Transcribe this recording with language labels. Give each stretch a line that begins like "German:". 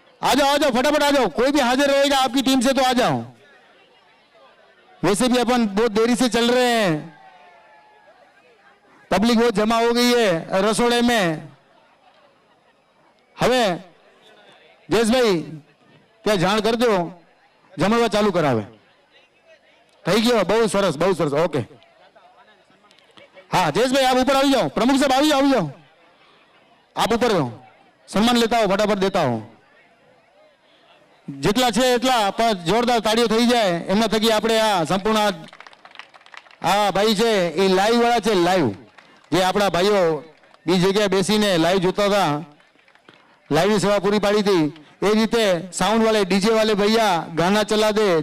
Hindi: आ जाओ फटाफट आ जाओ, कोई भी हाजिर रहेगा आपकी टीम से तो आ जाओ. वैसे भी अपन बहुत देरी से चल रहे हैं, पब्लिक बहुत जमा हो गई है रसोड़े में.
Gujarati: હવે જયેશભાઈ ત્યાં જાણ કરજો, જમણવા ચાલુ કરાવે. થઈ ગયો, બહુ સરસ બહુ સરસ. ઓકે હા જયેશભાઈ આપ ઉપર આવી જાઓ, પ્રમુખ સાહેબ આવી જાઓ, આપ ઉપર જાઓ, સન્માન લેતા હો, ફટાફટ દેતા હો. જેટલા છે એટલા પણ જોરદાર તાળીઓ થઈ જાય એમના થકી આપણે આ સંપૂર્ણ આ ભાઈ છે એ લાઈવ વાળા છે, લાઈવ જે આપણા ભાઈઓ બીજી જગ્યાએ બેસીને લાઈવ જોતા હતા, લાઈવની સેવા પૂરી પાડી હતી. એ રીતે સાઉન્ડ
Hindi: વાले डीजे वाले भैया गाना चला दे.